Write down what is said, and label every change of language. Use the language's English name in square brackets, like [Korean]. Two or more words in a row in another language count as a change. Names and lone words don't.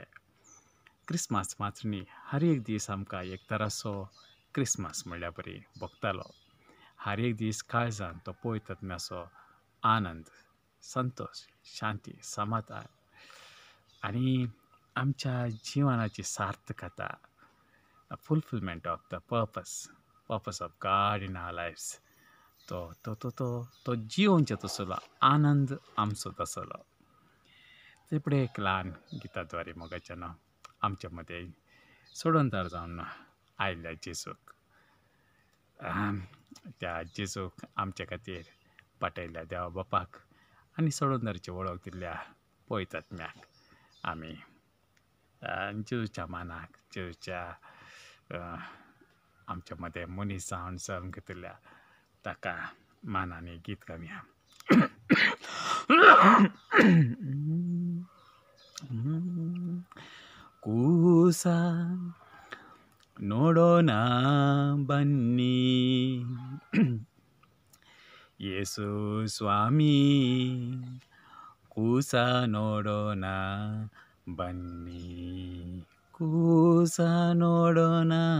[Konkani] क्रिस्मस मात्र न्ही, हर एक दीस आमकां एक तरासो क्रिस्मस म्हणल्यार बरी भोगतालो. हर एक दीस काळजान तो पळयतना आनंद, संतोश, शांती, समाधान आनी आमच्या जिवनाची सार्थकता, [English] fulfillment of the purpose of God in our lives [Konkani] तो तो तो तो तो जिवोवचें तसलो आनंद आमचो तसलो. ते फुडें एक ल्हान गिताद्वारे मोगाचेनो आमच्या मदें सोडोनदार जावन आयिल्ल्या जेजूक, त्या जेजूक आमचे खातीर पाठयल्ल्या देवा बापाक आनी सोडोनदाराची वळख दिल्ल्या पवित्र आत्म्याक आमी जेजूच्या मानाक, जेजूच्या आमच्या मदें मनीस जावन जल्म घेतिल्ल्या ताका मानांनी गीत गावया. [Kannada] ಕೂಸ ನೋಡೋಣ ಬನ್ನಿ ಯೇಸು ಸ್ವಾಮಿ, ಕೂಸ ನೋಡೋಣ ಬನ್ನಿ, ಕೂಸ ನೋಡೋಣ